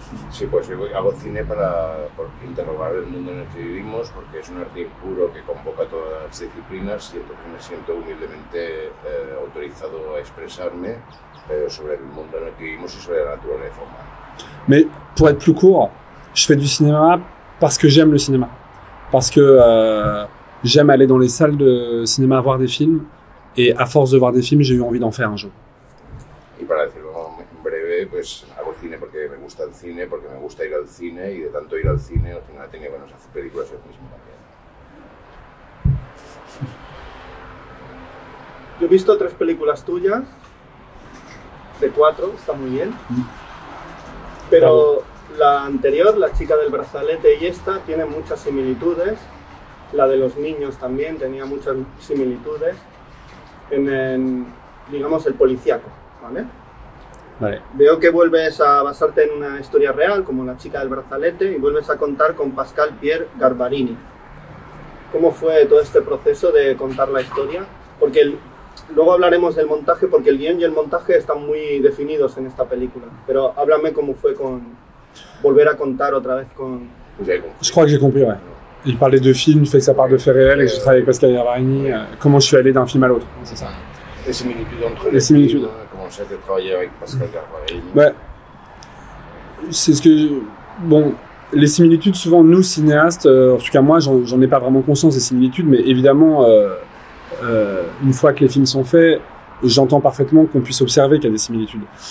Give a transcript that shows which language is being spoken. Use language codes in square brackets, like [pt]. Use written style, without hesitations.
[es] Sí, pues yo hago cine por interrogar el mundo en el que vivimos, porque es un arte impuro que convoca todas las disciplinas y entonces me siento humildemente autorizado a expresarme sobre el mundo en el que vivimos y sobre la naturaleza humana. [fr] Mais pour être plus court, je fais du cinéma parce que j'aime le cinéma. Parce que j'aime aller dans les salles de cinéma voir des films et à force de voir des films, j'ai eu envie d'en faire un jour. [es] Y para decirlo en breve, pues hago cine porque me gusta el cine, porque me gusta ir al cine y de tanto ir al cine al final he tenido ganas de hacer películas yo mismo también. Yo he visto 3 películas tuyas, de 4, está muy bien. Pero la anterior, La chica del brazalete y esta, tiene muchas similitudes. La de los niños también tenía muchas similitudes en digamos, el policíaco, ¿vale? Vale. Veo que vuelves a basarte en una historia real, como La chica del brazalete, y vuelves a contar con Pascal Pierre Garbarini. ¿Cómo fue todo este proceso de contar la historia? Porque luego hablaremos del montaje, porque el guión y el montaje están muy definidos en esta película. Pero háblame cómo fue con volver a contar otra vez con... [fr] Je crois que j'ai compris, ouais. Il parle des 2 films, du fait que ça part de faits réels et que je travaille avec Pascal Garbarini, comment je suis allé d'un film à l'autre, c'est ça. Les similitudes entre les les similitudes. films, comment ça a été travaillé avec Pascal Garbarini. Ouais. C'est ce que... Bon, les similitudes, souvent, nous, cinéastes, en tout cas moi, j'en ai pas vraiment conscience des similitudes, mais évidemment, une fois que les films sont faits, j'entends parfaitement qu'on puisse observer qu'il y a des similitudes.